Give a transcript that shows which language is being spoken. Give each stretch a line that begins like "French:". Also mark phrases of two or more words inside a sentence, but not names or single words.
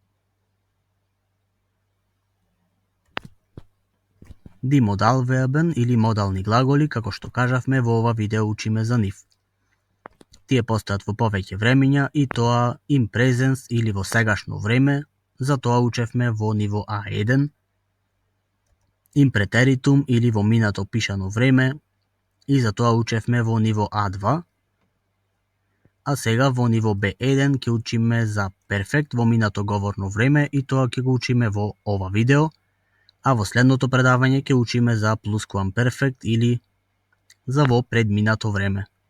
German: Die Modalverben
Macedonian: или модални глаголи, како што кажавме, во ова видео учиме за нив. Тие постојат во повеќе времења и тоа
German: in presens
Macedonian: или во сегашно време, за тоа учевме во ниво A1,
German: in preteritum
Macedonian: или во минато пишано време, и за тоа учевме во ниво A2, а сега во ниво B1 ќе учиме за перфект во минато говорно време и тоа ќе го учиме во ова видео, а во следното предавање ќе учиме за pluscuamperfect или за во предминато време.